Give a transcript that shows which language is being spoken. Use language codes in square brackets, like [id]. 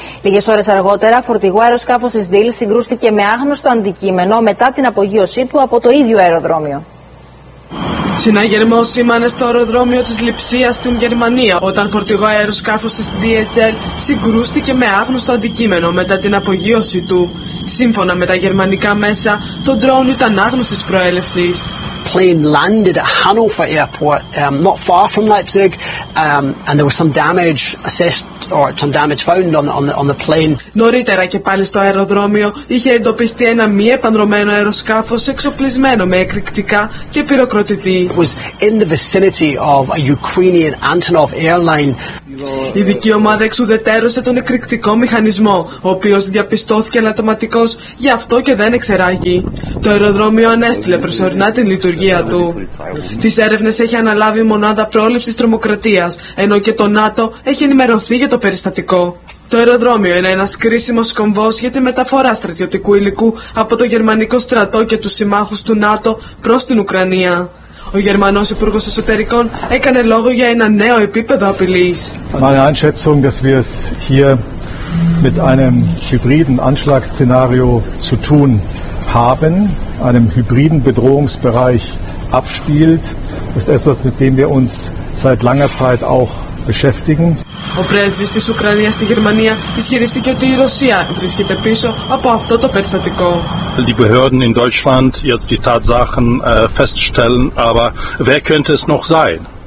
[el] Λίγες ώρες αργότερα, φορτηγό αεροσκάφος της ΔΙΛ συγκρούστηκε με άγνωστο αντικείμενο μετά την απογείωσή του από το ίδιο αεροδρόμιο. Συναγερμό σήμανε στο αεροδρόμιο της Λειψίας στην Γερμανία, όταν φορτηγό αεροσκάφος της DHL συγκρούστηκε με άγνωστο αντικείμενο μετά την απογείωσή του. Σύμφωνα με τα γερμανικά μέσα, το ντρόουν ήταν άγνωστης προέλευσης. [en] Plane landed at Hannover Airport, not far from Leipzig, and there was some damage assessed or some damage found on the plane. [el] Νωρίτερα και πάλι στο αεροδρόμιο είχε εντοπιστεί ένα μη επανδρωμένο αεροσκάφος εξοπλισμένο με εκρηκτικά και πυροκροτητή. [en] It was in the vicinity of a Ukrainian Antonov airline. [el] Η ειδική ομάδα εξουδετερώσε τον εκρηκτικό μηχανισμό, ο οποίος διαπιστώθηκε ελαττωματικός, γι' αυτό και δεν εξεράγει. Το αεροδρόμιο ανέστειλε προσωρινά την λειτουργία του. Τις έρευνες έχει αναλάβει η μονάδα πρόληψης τρομοκρατίας, ενώ και το ΝΑΤΟ έχει ενημερωθεί για το περιστατικό. Το αεροδρόμιο είναι ένας κρίσιμος κομβός για τη μεταφορά στρατιωτικού υλικού από το γερμανικό στρατό και τους συμμάχους του ΝΑΤΟ προς την Ουκρανία. Ο Γερμανός Υπουργός Εσωτερικών έκανε λόγο για ένα νέο επίπεδο απειλής. [de] Meine Einschätzung, dass wir es hier mit einem hybriden Anschlagsszenario zu tun haben, einem hybriden Bedrohungsbereich abspielt, ist etwas, mit dem wir uns seit langer Zeit auch beschäftigen. [el] Ο πρέσβης της Ουκρανίας στη Γερμανία ισχυρίστηκε ότι η Ρωσία βρίσκεται πίσω από αυτό το περιστατικό. [de] Die Behörden in Deutschland jetzt die Tatsachen feststellen, aber wer könnte es noch sein?